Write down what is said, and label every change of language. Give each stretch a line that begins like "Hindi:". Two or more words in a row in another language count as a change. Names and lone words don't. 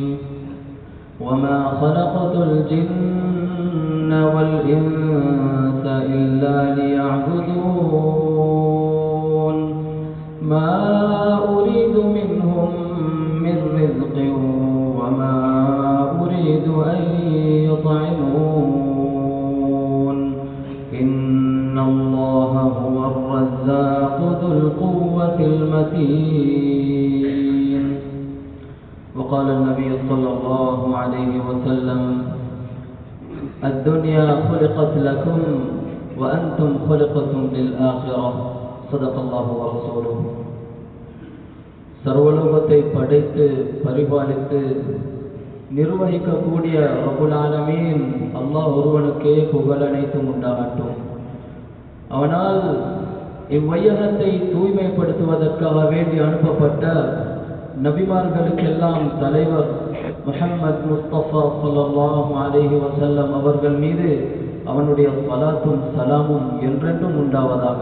Arabic: وما خلقت الجن والإنس إلا ليعبدون ما أريد منهم من رزق وما أريد أن يطعمون إن الله هو الرزاق ذو القوة المتين. وقال النبي صلى الله عليه وسلم: الدنيا خلقت لكم وأنتم خلقتم للآخرة. صدق الله ورسوله.
Tamil: சர்வலோகத்தை படைத்து பரிபாலித்து நிர்வகிக்கக்கூடிய
Arabic: رب العالمين
Tamil: அல்லாஹ் ஒருவனுக்கே புகழ் அனைத்தும் உண்டாகட்டும். அவனால் இவ்வையகத்தை தூய்மைப்படுத்துவதற்காக வேண்டி அனுப்பப்பட்ட நபிமார்களுக்கெல்லாம் தலைவர் முஹம்மது முஸ்தபா
Arabic: صلى الله عليه وسلم
Tamil: அவர்கள் மீது அவனுடைய ஸலாத்தும் சலாமும் என்றென்றும் உண்டாவதாக.